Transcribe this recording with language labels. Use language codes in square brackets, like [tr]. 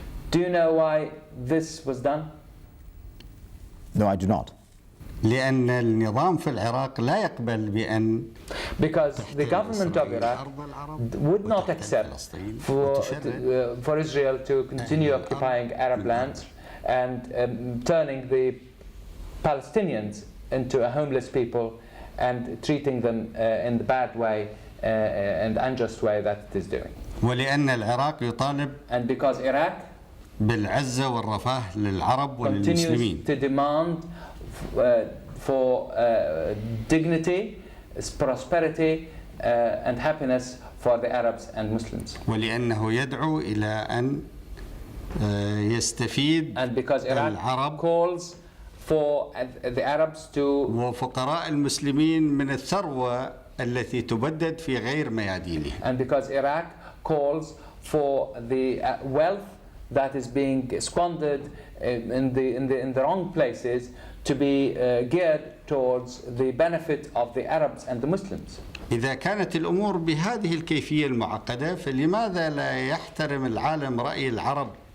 [en] Do you know why this was done? No, I do not. [ar] لأن النظام في العراق لا يقبل بأن [en] because the government of Iraq would not accept for Israel to continue occupying Arab lands and turning the Palestinians into a homeless people and treating them in the bad way and unjust way that it is doing. [ar] ولأن العراق يطالب [en] and because Iraq [ar] بالعزة والرفاه للعرب وللمسلمين. [en] continues to demand for dignity, prosperity and happiness for the Arabs and Muslims. [ar] ولأنه يدعو إلى أن يستفيد [en] and because Iraq [ar] العرب [en] calls for the Arabs to [ar] وفقراء المسلمين من الثروة التي تبدد في غير ميادينها. [en] and because Iraq calls for the wealth that is being squandered in the wrong places to be geared towards the benefit of the Arabs and the Muslims. [ar] إذا كانت الأمور بهذه الكيفية المعقدة فلماذا لا يحترم العالم رأي العرب؟